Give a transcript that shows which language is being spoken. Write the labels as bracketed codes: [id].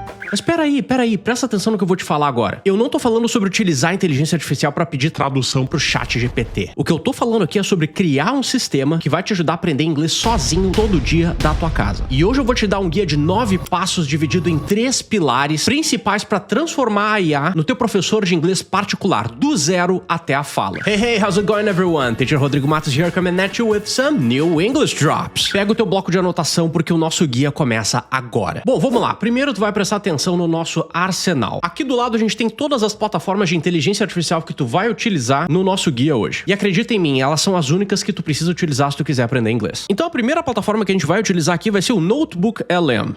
[pt] Mas peraí, presta atenção no que eu vou te falar agora. Eu não tô falando sobre utilizar a inteligência artificial pra pedir tradução pro chat GPT. O que eu tô falando aqui é sobre criar um sistema que vai te ajudar a aprender inglês sozinho todo dia da tua casa. E hoje eu vou te dar um guia de 9 passos dividido em 3 pilares principais pra transformar a IA no teu professor de inglês particular, do zero até a fala. [en] Hey, how's it going everyone? Teacher Rodrigo Matos here coming at you with some new English drops. [pt] Pega o teu bloco de anotação porque o nosso guia começa agora. Bom, vamos lá. Primeiro tu vai prestar atenção no nosso arsenal. Aqui do lado a gente tem todas as plataformas de inteligência artificial que tu vai utilizar no nosso guia hoje. E acredita em mim, elas são as únicas que tu precisa utilizar se tu quiser aprender inglês. Então a primeira plataforma que a gente vai utilizar aqui vai ser o Notebook LM.